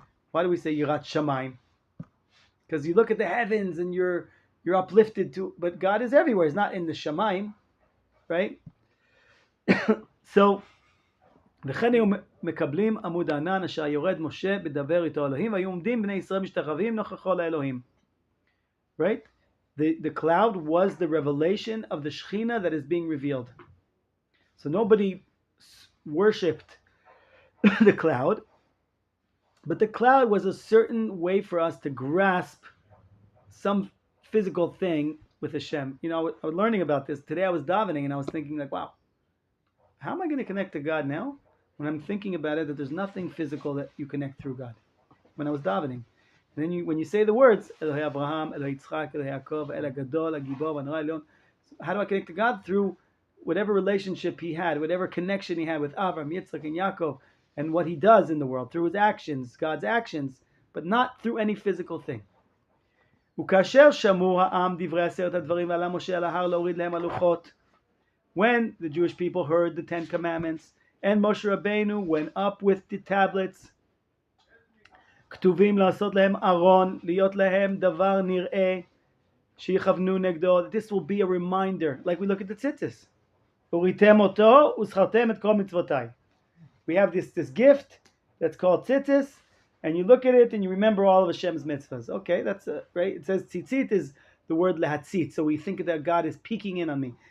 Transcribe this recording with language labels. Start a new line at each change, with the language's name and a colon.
English: Why do we say Yirat Shamayim? Because you look at the heavens and you're uplifted to, but God is everywhere. He's not in the Shamayim, right?
Hebrew: So, וכן היו מקבלים עמוד הענן אשר יורד משה בדבר איתו אלוהים והיו עומדים בני ישראל משתחווים נוכחו לאלוהים.
English: Right? The cloud was the revelation of the Shekhinah that is being revealed. So nobody worshipped the cloud, but the cloud was a certain way for us to grasp some physical thing with Hashem. I was learning about this. Today I was davening and I was thinking like, wow, how am I going to connect to God now? When I'm thinking about it, that there's nothing physical that you connect through God. When I was davening. And then when you say the words, Elohei Abraham, Elohei Yitzchak, Elohei Yaakov, El HaGadol, HaGibor, HaNorah, Elyon, how do I connect to God? Through whatever relationship he had, whatever connection he had with Avram, Yitzchak, and Yaakov, and what he does in the world through his actions, God's actions, but not through any physical thing.
Hebrew: וכאשר שמעו העם דברי 10 הדברים ועלה משה על ההר להוריד להם הלוחות.
English: When the Jewish people heard the 10 commandments, and Moshe Rabbeinu went up with the tablets,
Hebrew: כתובים לעשות להם ארון, להיות להם דבר נראה, שיכוונו נגדו.
English: This will be a reminder, like we look at the tzitzis.
Hebrew: וריתם אותו וזכרתם את כל מצוותיי.
English: We have this gift that's called tzitzis, and you look at it and you remember all of Hashem's mitzvahs. Okay, that's right. It says tzitzit is the word lehatzit, so we think that God is peeking in on me.